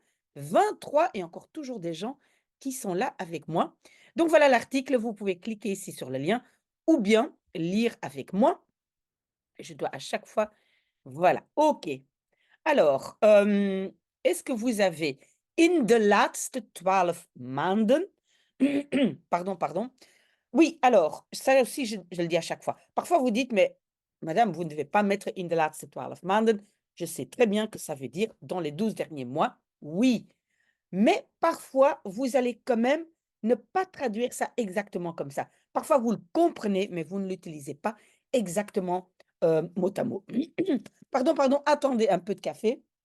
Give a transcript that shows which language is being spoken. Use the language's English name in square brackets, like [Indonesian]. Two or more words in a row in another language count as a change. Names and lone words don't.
[French] 23 et encore toujours des gens qui sont là avec moi. Donc voilà l'article, vous pouvez cliquer ici sur le lien ou bien lire avec moi. Je dois à chaque fois voilà, OK. Alors, est-ce que vous avez [Dutch] in de laatste 12 maanden [French] pardon, pardon. Oui, alors, ça aussi, je le dis à chaque fois. Parfois, vous dites: «Mais madame, vous ne devez pas mettre [Dutch] in de laatste 12 maanden». [French] Je sais très bien que ça veut dire dans les 12 derniers mois, oui. Mais parfois, vous allez quand même ne pas traduire ça exactement comme ça. Parfois, vous le comprenez, mais vous ne l'utilisez pas exactement, mot à mot. Pardon, pardon, attendez un peu de café.